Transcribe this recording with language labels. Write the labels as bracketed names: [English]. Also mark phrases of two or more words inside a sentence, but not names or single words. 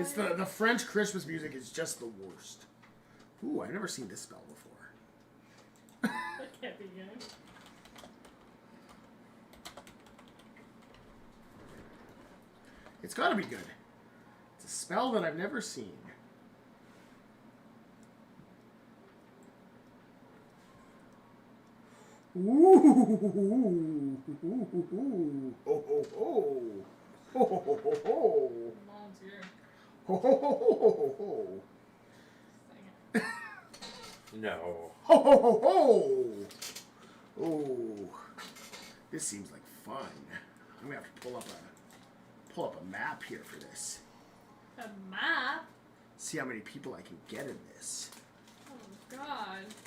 [English] it's the French Christmas music is just the worst. Ooh, I've never seen this spell before. That can't be good. It's gotta be good. It's a spell that I've never seen. Ooh. Ho, ho, ho. Ho, ho, ho, ho. Volunteer. Ho ho ho ho ho ho. No. Ho ho ho ho! Oh, this seems like fun. I'm gonna have to pull up a map here for this. A map? See how many people I can get in this. Oh god.